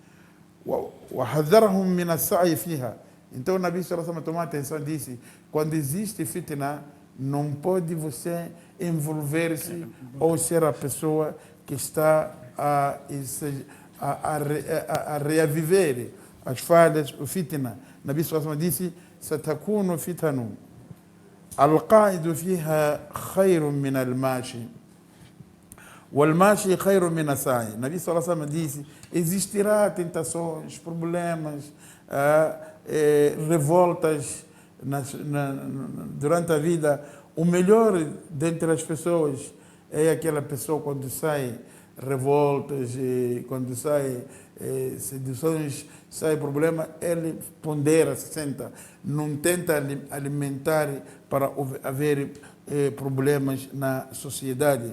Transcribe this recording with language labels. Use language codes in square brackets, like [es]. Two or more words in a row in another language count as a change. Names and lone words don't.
[pt] Então o Nabi tomou atenção e disse, quando existe fitna, não pode você envolver-se ou ser a pessoa que está a reaviver as falhas, o fitna. O Nabi disse, [ar] ستكون فتن, القاعد فيها خير من الماشي والماشي خير من الساعي. [pt] O Nabi disse, existirá tentações, problemas, revoltas durante a vida. O melhor dentre as pessoas é aquela pessoa quando sai revoltas, quando sai seduções, sai problema, ele pondera, se senta, não tenta alimentar para haver problemas na sociedade.